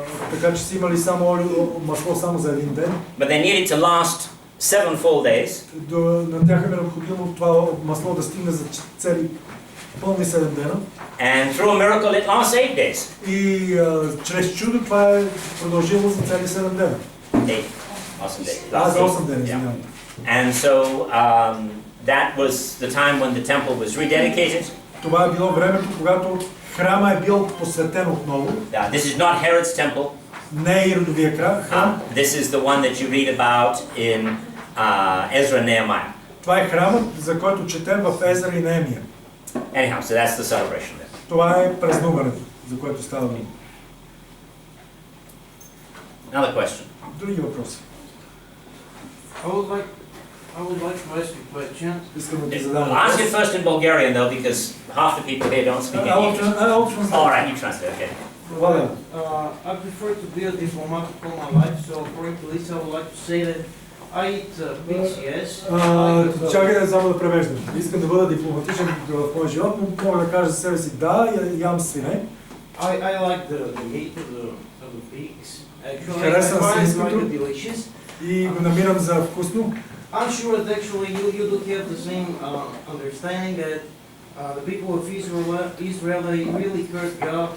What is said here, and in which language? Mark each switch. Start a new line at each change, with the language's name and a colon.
Bulgarian: Така че са имали само масло само за един ден.
English: But they needed to last 7 full days.
Bulgarian: На тях е необходимо това масло да стигне за цели пълни 7 дена.
English: And through a miracle it lasts 8 days.
Bulgarian: И чрез чудо това е продължило за цели 7 дена.
English: 8 days.
Bulgarian: За 8 дена, извинявам.
English: And so that was the time when the temple was rededicated.
Bulgarian: Това е било времето, когато храма е бил посветен отново.
English: This is not Herod's temple.
Bulgarian: Не е Иродовия храм.
English: This is the one that you read about in Ezra and Nehemiah.
Bulgarian: Това е храмът, за който четем в Езра и Неемия.
English: Anyhow, so that's the celebration there.
Bulgarian: Това е празнуването, за което става дума.
English: Another question.
Bulgarian: Други въпроси.
English: I would like to ask you a question.
Bulgarian: Искам да ти задам
English: I'll ask it
Bulgarian: въпрос.
English: first in Bulgarian though, because half the people here don't speak English. All right, you translate. Okay. I prefer to be a diplomat all my life, so according to this, I would like to say that I eat pigs, yes.
Bulgarian: Чакай да само да превеждам. Искам да бъда дипломатичен в моя живот, но мога да кажа за себе си да, ям свине.
English: I like the meat of the pigs. Actually, I
Bulgarian: Харесвам
English: find it
Bulgarian: свинското
English: quite delicious.
Bulgarian: И го намирам за вкусно.
English: I'm sure that actually you do have the same understanding that the people of Israel, they really hurt God.